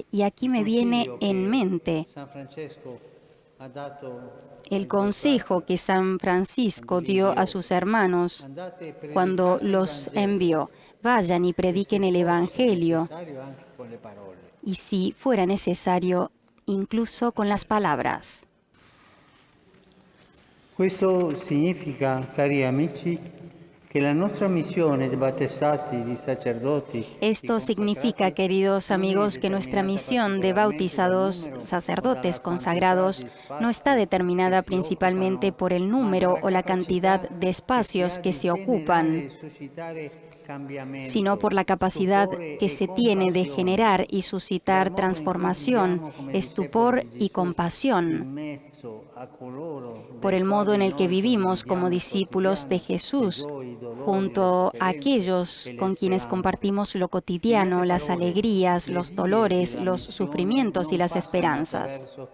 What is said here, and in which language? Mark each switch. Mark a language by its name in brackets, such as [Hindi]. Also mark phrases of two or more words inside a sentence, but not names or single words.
[Spanish] Y aquí me viene en mente el consejo que San Francisco dio a sus hermanos cuando los envió: vayan y prediquen el Evangelio, y si fuera necesario, incluso con las palabras. [Italian] Questo significa, cari amici, que la nostra missione di battezzati, di sacerdoti. [Spanish] Esto significa, queridos amigos, que nuestra misión de bautizados, sacerdotes consagrados, no está determinada principalmente por el número o la cantidad de espacios que se ocupan, sino por la capacidad que se tiene de generar y suscitar transformación, estupor y compasión, por el modo en el que vivimos como discípulos de Jesús, junto a aquellos con quienes compartimos lo cotidiano, las alegrías, los dolores, los sufrimientos y las esperanzas.